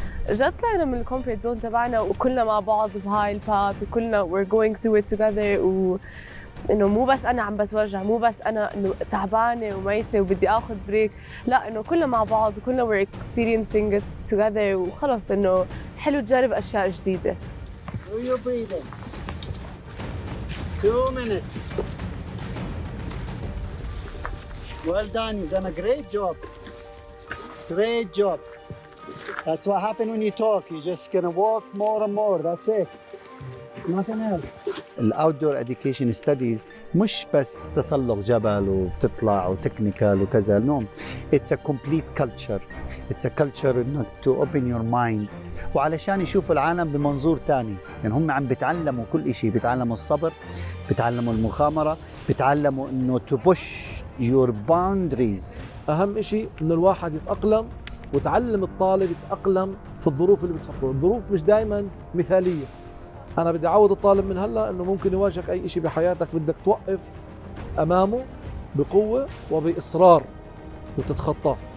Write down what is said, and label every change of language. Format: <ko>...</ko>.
<ar>جد طلعنا من الكومفورت زون تبعنا وكلنا مع بعض بهاي الباث، وكلنا</ar> <en>we're going through it together،</en> <ar>وإنه مو بس أنا عم بتوجع، مو بس أنا إنه تعبانة وميتة وبدي آخذ بريك، لا إنه كلنا مع بعض وكلنا</ar> <en>we're experiencing it together،</en> <ar>وخلص إنه حلو تجرب أشياء جديدة.</ar> <en>Do your breathing. 2 minutes. Well done. You've done a great job. Great job. That's what happens when you talk. You're just gonna walk more and more. That's it. Nothing else.</en> <ar>الاوتدور education studies مش بس تسلق جبل وبتطلع وتكنيكال وكذا.</ar> <en>No. It's a complete culture. It's a culture</en> <ar>انك</ar> <en>to open your mind.</en> <ar>وعلشان يشوفوا العالم بمنظور تاني. يعني هم عم بيتعلموا كل شيء. بيتعلموا الصبر، بيتعلموا المغامرة، بيتعلموا انه</ar> <en>to push your boundaries.</en> <ar>اهم شيء انه الواحد يتاقلم، وتعلم الطالب يتاقلم في الظروف اللي بتحطه. الظروف مش دائما مثاليه. انا بدي اعود الطالب من هلا انه ممكن يواجهك اي شيء بحياتك بدك توقف امامه بقوه وباصرار وتتخطاه.</ar>